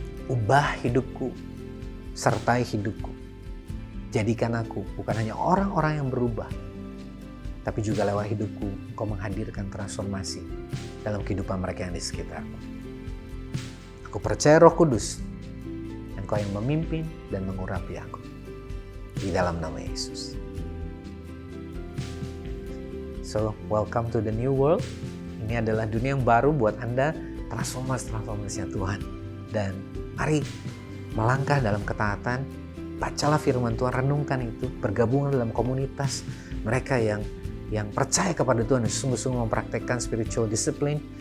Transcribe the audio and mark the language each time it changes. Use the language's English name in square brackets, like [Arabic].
[Indonesian] Ubah hidupku, sertai hidupku. Jadikan aku bukan hanya orang-orang yang berubah, tapi juga lewat hidupku Engkau menghadirkan transformasi dalam kehidupan mereka yang di sekitarku. Aku percaya Roh Kudus, Engkau yang memimpin dan mengurapi aku. Di dalam nama Yesus. [English] So, welcome to the new world. [Indonesian] Ini adalah dunia yang baru buat Anda, transformasinya Tuhan. Dan mari melangkah dalam ketaatan, bacalah firman Tuhan, renungkan itu, bergabung dalam komunitas mereka yang percaya kepada Tuhan dan sungguh-sungguh mempraktekkan spiritual discipline.